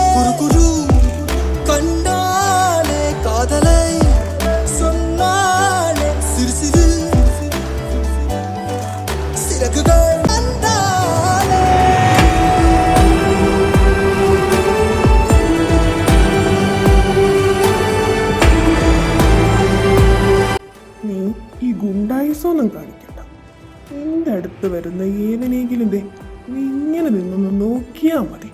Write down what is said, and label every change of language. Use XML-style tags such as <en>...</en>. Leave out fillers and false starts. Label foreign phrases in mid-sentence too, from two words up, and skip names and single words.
<ta>குரு கண்டாலே காதலை சொன்னாலே, சிறு சிறு சிறகுகள் தந்தாலே.</ta> <ml>നീ ഈ ഗുണ്ടായിസൊന്നും കാണിക്കണ്ട. നിന്റെ അടുത്ത് വരുന്ന ഏതിനെങ്കിലും നീ ഇങ്ങനെ നിന്നൊന്ന് നോക്കിയാ മതി.</ml>